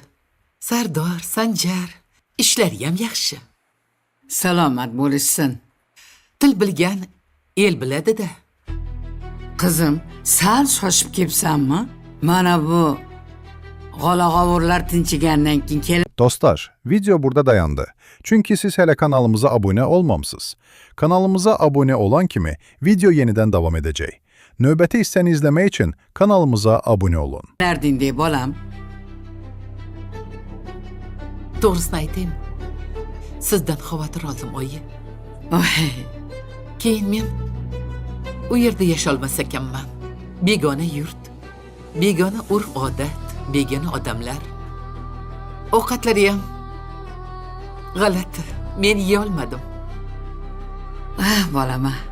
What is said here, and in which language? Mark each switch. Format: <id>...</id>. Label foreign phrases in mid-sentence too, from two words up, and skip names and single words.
<uz>Sardor, Sanjar, ishlari ham yaxshi. Salomat bo'lishsin. Til bilgan el biladi-da. Qizim, sal shoshib kelibsanmi? Mana bu g'ala-g'ovurlar tinchigandan keyin kelib</uz> <tr>Dostlar, video burada dayandı. Çünkü siz hele kanalımıza abone olmamışsınız. Kanalımıza abone olan kimi video yeniden devam edecek.</tr> <az>Növbəti hissəni izləmək</az> <tr>için kanalımıza abone olun.</tr> <uz>Nerdin diye bolam. Doğrusunu aytayım. Sizden xavotir oldim oyi. Keyin men u yerda yasholmas ekanman. Begona yurt, begona urf-odat, begona odamlar. Ovqatlari ham g'alati. Men yeya olmadim. Bolama.</uz>